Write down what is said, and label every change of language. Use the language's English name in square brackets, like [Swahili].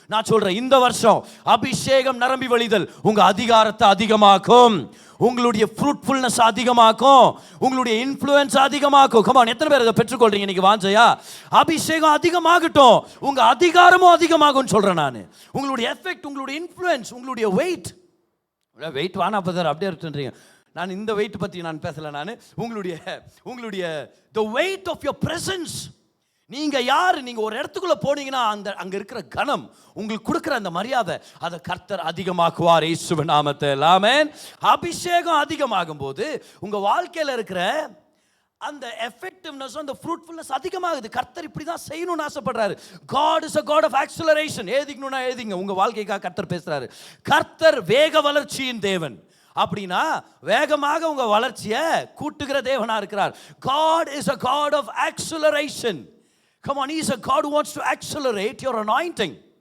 [Tamil] நான் சொல்றேன், இந்த வருஷம் அபிஷேகம் நிரம்பி வழிதல் உங்க அதிகாரத்தை அதிகமாக்கும், உங்களுடைய ஃப்ரூட்ஃபுல்னஸ் அதிகமாக்கும், உங்களுடைய இன்ஃப்ளூயன்ஸ் அதிகமாக்கும். கமான், எத்தனை பேர் அதை பெற்றுக்கொள்றீங்க இன்னைக்கு? வாஞ்சையா? அபிஷேகம் அதிகமாகட்டும், உங்க அதிகாரமும் அதிகமாகும் சொல்றேன் நான். உங்களுடைய எஃபெக்ட், உங்களுடைய இன்ஃப்ளூயன்ஸ், உங்களுடைய வெயிட் வானா பதர் அப்படியே இருக்குன்றீங்க. நான் இந்த வெயிட் பத்தி நான் பேசல. நான் உங்களுடைய [English] the weight of your presence. [Tamil] நீங்க யாரு? நீங்க ஒரு இடத்துக்குள்ள போனீங்கன்னா அங்க இருக்கிற கணம், உங்களுக்கு கொடுக்கிற அந்த மரியாதை, அதை கர்த்தர் அதிகமாக்குவார் இயேசுவின் நாமத்தில். ஆமென். அபிஷேகம் அதிகமாகும் போது உங்க வாழ்க்கையில இருக்கிற அந்த எஃபெக்டிவ்னஸ், அந்த ஃப்ரூட்ஃபுல்னஸ் அதிகமாகுது. கர்த்தர் இப்படி தான் செய்யணும்னு ஆசைப்படுறாரு. [English] God is a God of acceleration. [Tamil] ஏதிக்கணும்னா ஏதிங்க, உங்க வாழ்க்கைக்காக கர்த்தர் பேசுறாரு. கர்த்தர் வேக வளர்ச்சியின் தேவன். அப்படின்னா வேகமாக உங்க வளர்ச்சியை கூட்டுகிற தேவனா இருக்கிறார். [English] God is a God of acceleration. Come on, he is a God who wants to accelerate your anointing.